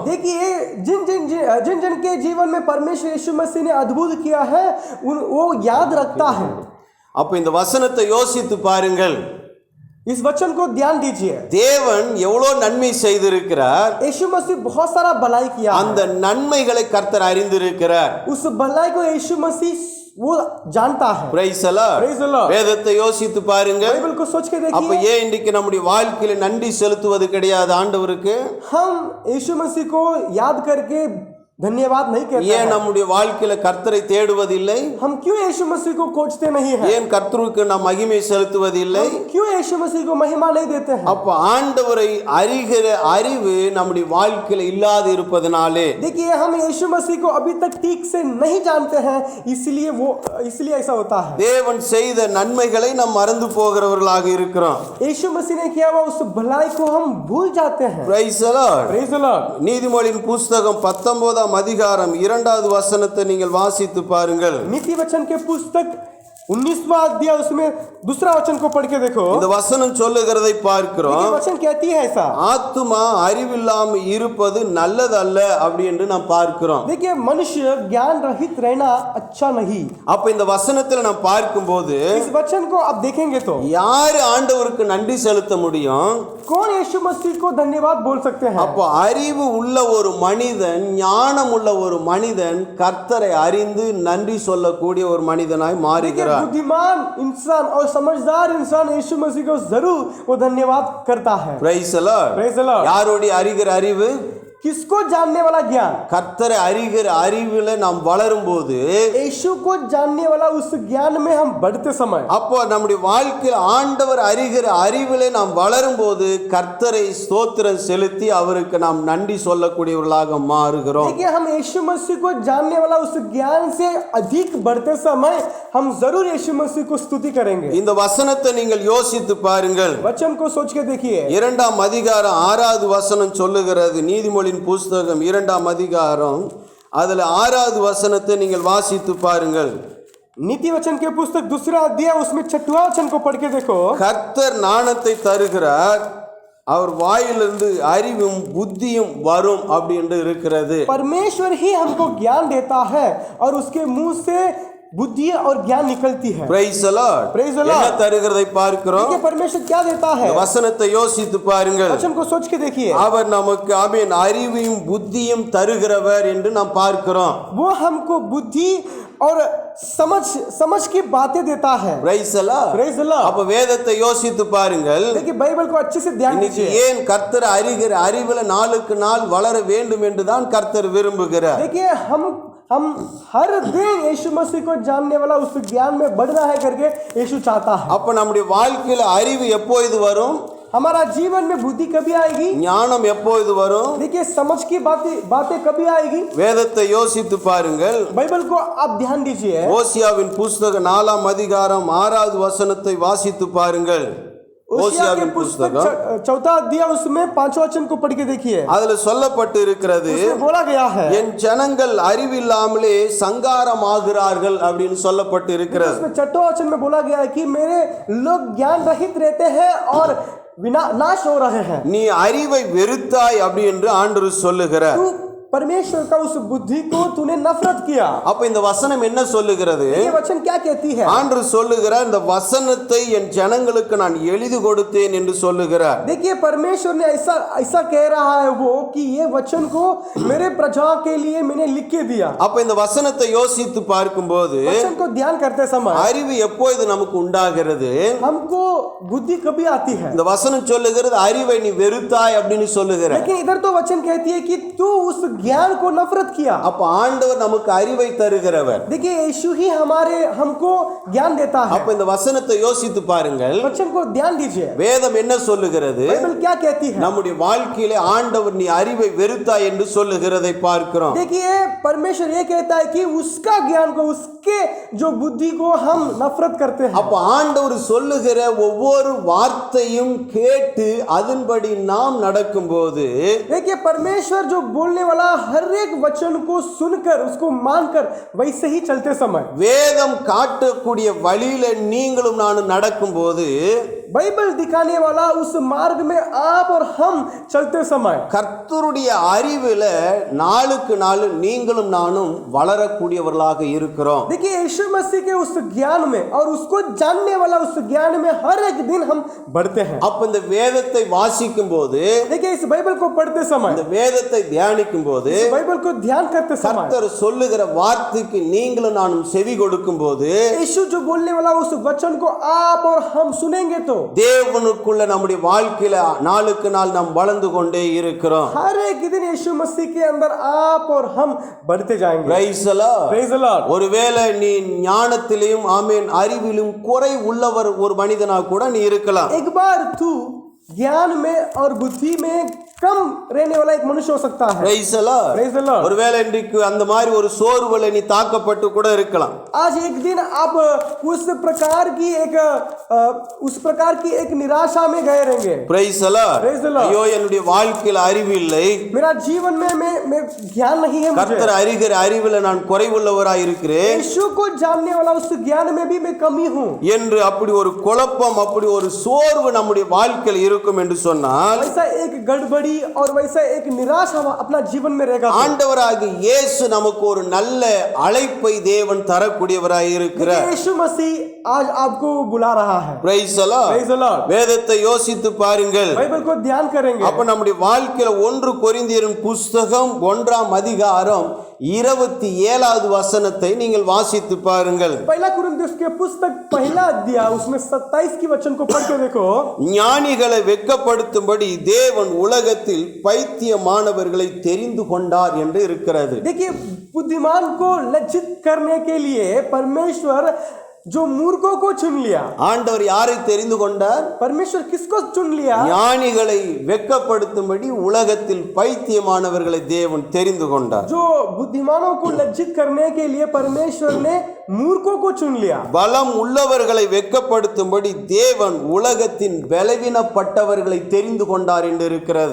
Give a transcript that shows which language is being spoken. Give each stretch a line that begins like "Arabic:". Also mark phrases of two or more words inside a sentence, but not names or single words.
Hindi: देखिए, जिन जिन के जीवन में परमेश्वर यीशु मसीह ने अद्भुत किया है वो याद रखता है.
Tamil: அப்போ இந்த வசனத்தை யோசித்து பாருங்கள்.
Hindi: इस वचन को ध्यान दीजिए.
Tamil: தேவன் எவ்வளவு நன்மை செய்திருக்கிறார்.
Hindi: यीशु मसीह बहुत सारा भलाई किया.
Tamil: அந்த நன்மைகளை கர்த்தர் அறிந்திருக்கிறார்.
Hindi: उस भलाई को यीशु मसीह वो जानता है.
English: Praise the Lord. Praise the Lord.
Tamil: வேதத்தை யோசித்து பாருங்கள்.
Hindi: बाइबल को सोच के
Tamil: அப்ப
Hindi: देखिए.
Tamil: ஏன் இன்னைக்கு நம்முடைய வாழ்க்கையில நன்றி செலுத்துவது கிடையாது ஆண்டவருக்கு?
Hindi: हम यीशु मसीह को याद करके धन्यवाद नहीं कहते
Tamil: ஏன்
Hindi: हैं?
Tamil: நம்முடைய வாழ்க்கையில கர்த்தரை தேடுவதில்லை?
Hindi: हम क्यों यीशु मसीह को खोजते नहीं हैं?
Tamil: ஏன் கர்த்தருக்கு நாம் மகிமை செலுத்துவதில்லை?
Hindi: हम क्यों यीशु मसीह को महिमा नहीं देते हैं?
Tamil: அப்ப ஆண்டவரை அறிகிற அறிவு நம்முடைய வாழ்க்கையில இல்லாது இருப்பதனாலே
Hindi: देखिए, हम यीशु मसीह को अभी तक ठीक से नहीं जानते हैं, इसलिए ऐसा होता है।
Tamil: தேவன் செய்த நன்மைகளை நாம் மறந்து போகிறவர்களாக இருக்கிறோம்.
Hindi: यीशु मसीह ने किया हुआ उस भलाई को हम भूल जाते हैं।
English: Praise the Lord. Praise the Lord।
Tamil: நீதிமொழியின் புஸ்தகம் 19 அதிகாரம் 2வது வசனத்தை நீங்கள் வாசித்து பாருங்கள்.
Hindi: नीति वचन के पुस्तक 19वां अध्याय, उसमें दूसरा वचन को पढ़ के देखो।
Tamil: இந்த வசனம் சொல்லுகிறதை பார்க்கிறோம்.
Hindi: देखिए, वचन कहती है ऐसा।
Tamil: ஆத்துமா அறிவில்லாம இருப்பது நல்லதல்ல அப்படி என்று நாம் பார்க்கிறோம்.
Hindi: देखिए, मनुष्य ज्ञान रहित रहना अच्छा नहीं।
Tamil: அப்ப இந்த வசனத்துல நாம் பார்க்கும்போது
Hindi: इस वचन को आप देखेंगे तो
Tamil: யாரு ஆண்டவருக்கு நன்றி செலுத்த முடியும்?
Hindi: कौन यीशु मसीह को धन्यवाद बोल सकते हैं?
Tamil: அப்போ அறிவு உள்ள ஒரு மனிதன், ஞானம் உள்ள ஒரு மனிதன் கர்த்தரை அறிந்து நன்றி சொல்லக்கூடிய ஒரு மனிதனாய் மாறுகிறார்.
Hindi: बुद्धिमान इंसान और समझदार इंसान यीशु मसीह को जरूर वो धन्यवाद करता है।
English: Praise the Lord. Praise the Lord।
Tamil: யாரோடைய அறிகிற அறிவு?
Hindi: किसको जानने वाला ज्ञान?
Tamil: கர்த்தரை அறிகிற அறிவில நாம் வளரும் போது
Hindi: यीशु को जानने वाला उस ज्ञान में हम बढ़ते समय,
Tamil: அப்போ நம்முடைய வாழ்க்கையில் ஆண்டவர் அறிகிற அறிவிலே நாம் வளரும் போது கர்த்தரை ஸ்தோத்திரம் செலுத்தி அவருக்கு நாம் நன்றி சொல்லக்கூடியவர்களாக மாறுகிறோம்.
Hindi: देखिए, हम यीशु मसीह को जानने वाला उस ज्ञान से अधिक बढ़ते समय हम जरूर यीशु मसीह को स्तुति करेंगे।
Tamil: இந்த வசனத்தை நீங்கள் யோசித்து பாருங்கள்.
Hindi: वचन को सोच के देखिए।
Tamil: 2ஆம் அதிகாரம் 6வது வசனம் சொல்லுகிறது. நீதிமொழியின் புஸ்தகம் 2ஆம் அதிகாரம் அதுல 6வது வசனத்தை நீங்கள் வாசித்து பாருங்கள்.
Hindi: नीति वचन के पुस्तक दूसरा अध्याय, उसमें 6वां वचन को पढ़ के देखो।
Tamil: கர்த்தர் ஞானத்தை தருகிறார், அவர் வாயிலிருந்து அறிவும் புத்தியும் வரும் அப்படி என்று இருக்கிறது.
Hindi: परमेश्वर ही हमको ज्ञान देता है और उसके मुंह से बुद्धि और ज्ञान निकलती है।
English: Praise the Lord. Praise the Lord।
Tamil: என்ன தருகிறதை பார்க்கிறோம்.
Hindi: देखिए, परमेश्वर क्या देता है?
Tamil: வசனத்தை யோசித்து பாருங்கள்.
Hindi: वचन को सोच के देखिए।
Tamil: அவர் நமக்கு ஆமென் அறிவையும் புத்தியும் தருகிறவர் என்று நாம் பார்க்கிறோம்.
Hindi: वो हमको बुद्धि और समझ की बातें देता है।
English: Praise the Lord. Praise the Lord।
Tamil: அப்ப வேதத்தை யோசித்து பாருங்கள்.
Hindi: देखिए, बाइबल को अच्छे से ध्यान
Tamil: இன்னைக்கு
Hindi: दीजिए।
Tamil: ஏன் கர்த்தர் அறிகிற அறிவில நாளுக்கு நாள் வளர வேண்டும் என்று தான் கர்த்தர் விரும்புகிறார்.
Hindi: देखिए, हम हर दिन यीशु मसीह को जानने वाला उस ज्ञान में बढ़ना है करके यीशु चाहता है।
Tamil: அப்ப நம்முடைய வாழ்க்கையில அறிவு எப்பொழுது வரும்?
Hindi: हमारा जीवन में बुद्धि कभी आएगी?
Tamil: ஞானம் எப்பொழுது வரும்?
Hindi: देखिए, समझ की बातें कभी आएगी?
Tamil: வேதத்தை யோசித்து பாருங்கள்.
Hindi: बाइबल को आप ध्यान दीजिए।
Tamil: ஓசியாவின் புஸ்தகம் 4ஆம் அதிகாரம் 6வது வசனத்தை வாசித்து பாருங்கள்.
Hindi: ओसिया के
Tamil: ஓசியாவின்
Hindi: पुस्तक
Tamil: புஸ்தகம்
Hindi: 4वां अध्याय, उसमें 5वां वचन को पढ़ के देखिए।
Tamil: அதுல சொல்லப்பட்டு இருக்கிறது,
Hindi: उसमें बोला गया है,
Tamil: என் ஜனங்கள் அறிவில்லாமலே சங்காரமாகிறார்கள் அப்படின்னு சொல்லப்பட்டு இருக்கிறது.
Hindi: उसमें 6वां वचन में बोला गया है कि मेरे लोग ज्ञान रहित रहते हैं और नाश हो रहे हैं।
Tamil: நீ அறிவை வெறுத்தாய் அப்படி என்று ஆண்டவர் சொல்லுகிறார்.
Hindi: तू परमेश्वर का उस बुद्धि को तूने नफरत किया।
Tamil: அப்ப இந்த வசனம் என்ன சொல்லுகிறது?
Hindi: ये वचन क्या कहती है?
Tamil: ஆண்டவர் சொல்லுகிறார், இந்த வசனத்தை என் ஜனங்களுக்கு நான் எழுதி கொடுத்தேன் என்று சொல்லுகிறார்.
Hindi: देखिए, परमेश्वर ने ऐसा कह रहा है वो कि ये वचन को मेरे प्रजा के लिए मैंने लिख के दिया।
Tamil: அப்ப இந்த வசனத்தை யோசித்து பார்க்கும்போது
Hindi: वचन को ध्यान करते समय
Tamil: அறிவு எப்பொழுது நமக்கு உண்டாகிறது?
Hindi: हमको बुद्धि कभी आती है?
Tamil: இந்த வசனம் சொல்லுகிறது அறிவை நீ வெறுத்தாய் அப்படின்னு சொல்லுகிறார்.
Hindi: लेकिन इधर तो वचन कहती है कि तू उस ज्ञान को नफरत किया।
Tamil: அப்ப ஆண்டவர் நமக்கு அறிவை தருகிறவர்.
Hindi: देखिए, यीशु ही हमको ज्ञान देता है।
Tamil: அப்ப இந்த வசனத்தை யோசித்து பாருங்கள்.
Hindi: वचन को ध्यान दीजिए।
Tamil: வேதம் என்ன சொல்லுகிறது?
Hindi: बाइबल क्या कहती है?
Tamil: நம்முடைய வாழ்க்கையிலே ஆண்டவர் நீ அறிவை வெறுத்தாய் என்று சொல்லுகிறதை பார்க்கிறோம்.
Hindi: देखिए, परमेश्वर ये कहता है कि उसका ज्ञान को, उसके जो बुद्धि को हम नफरत करते हैं।
Tamil: அப்ப ஆண்டவர் சொல்லுகிற ஒவ்வொரு வார்த்தையும் கேட்டு அதன்படி நாம் நடக்கும்போது
Hindi: देखिए, परमेश्वर जो बोलने वाला हर एक वचन को सुनकर उसको मानकर वैसे ही चलते समय,
Tamil: வேதம் காட்டக்கூடிய வழியில நீங்களும் நானும் நடக்கும்போது
Hindi: बाइबल दिखाने वाला उस मार्ग में आप और हम चलते समय
Tamil: கர்த்தருடைய அறிவில நாளுக்கு நாள் நீங்களும் நானும் வளரக்கூடியவர்களாக இருக்கிறோம்.
Hindi: देखिए, यीशु मसीह के उस ज्ञान में और उसको जानने वाला उस ज्ञान में हर एक दिन हम बढ़ते हैं।
Tamil: அப்ப இந்த வேதத்தை வாசிக்கும் போது,
Hindi: देखिए, इस बाइबल को पढ़ते समय,
Tamil: இந்த வேதத்தை தியானிக்கும் போது,
Hindi: इस बाइबल को ध्यान करते समय,
Tamil: கர்த்தர் சொல்லுகிற வார்த்தைக்கு நீங்களும் நானும் செவி கொடுக்கும் போது
Hindi: यीशु जो बोलने वाला उस वचन को आप और हम सुनेंगे तो
Tamil: தேவனுக்குள்ள நம்முடைய வாழ்க்கையில நாளுக்கு நாள் நாம் வளர்ந்து கொண்டே இருக்கிறோம்.
Hindi: हर एक दिन यीशु मसीह के अंदर आप और हम बढ़ते जाएंगे.
English: Praise the Lord. Praise the Lord.
Tamil: ஒருவேளை நீ ஞானத்திலும் ஆமென் அறிவிலும் குறை உள்ளவர் ஒரு மனிதனா கூட நீ இருக்கலாம்.
Hindi: एक बार तू ज्ञान में और बुद्धि में कम रहने वाला एक मनुष्य हो सकता है.
English: Praise the Lord. Praise the Lord.
Tamil: ஒருவேளை இன்றைக்கு அந்த மாதிரி ஒரு சோர்வுல நீ தாக்கப்பட்டு கூட இருக்கலாம்.
Hindi: आज एक दिन आप उस प्रकार की एक निराशा में गए रहेंगे.
English: Praise the Lord. Praise the Lord.
Tamil: ஐயோ என்னுடைய வாழ்க்கையில அறிவு இல்லை,
Hindi: मेरा जीवन में मैं ज्ञान नहीं है. मुझे
Tamil: கர்த்தர் அறிகிற அறிவில நான் குறைவுள்ளவராய் இருக்கிறேன்
Hindi: यीशु को जानने वाला उस ज्ञान में भी मैं कमी हूँ
Tamil: என்று அப்படி ஒரு குழப்பம் அப்படி ஒரு சோர்வு நம்முடைய வாழ்க்கையில் இருக்கும் என்று சொன்னால்
Hindi: वैसा एक गड़बड़ी और वैसा एक निराशा अपना जीवन में रहेगा.
Tamil: ஆண்டவராகிய இயேசு நமக்கு ஒரு நல்ல அழைப்பை தேவன் தரக்கூடியவராய் இருக்கிறார்.
Hindi: यीशु मसीह आज आपको बुला रहा है.
English: Praise the Lord. Praise the Lord.
Tamil: வேதத்தை யோசித்து பாருங்கள்.
Hindi: बाइबल को ध्यान करेंगे.
Tamil: அப்ப நம்முடைய வாழ்க்கையில 1 கொரிந்தியரின் புஸ்தகம் 1ஆம் அதிகாரம் 27வது வசனத்தை நீங்கள் வாசித்து பாருங்கள்.
Hindi: पहला कुरिन्थियों के पुस्तक पहला अध्याय उसमें 27 की वचन को पढ़ के देखो.
Tamil: ஞானிகளை வெட்கப்படுத்தும்படி தேவன் உலகத்தில் பைத்தியமானவர்களை தெரிந்து கொண்டார் என்று இருக்கிறது.
Hindi: देखिए बुद्धिमान को लज्जित करने के लिए परमेश्वर जो मूर्खों को चुन लिया.
Tamil: ஆண்டவர் யாரை தெரிந்து கொண்டார்?
Hindi: परमेश्वर किसको चुन लिया?
Tamil: ஞானிகளை வெட்கப்படுத்தும்படி உலகத்தில் பைத்தியமானவர்களை தேவன் தெரிந்து கொண்டார்.
Hindi: जो बुद्धिमानों को लज्जित करने के लिए परमेश्वर ने मूर्खों को चुन लिया.
Tamil: பலம் உள்ளவர்களை வெட்கப்படுத்தும்படி தேவன் உலகத்தின் பலவீனப்பட்டவர்களை தெரிந்து கொண்டார் என்று இருக்கிறது.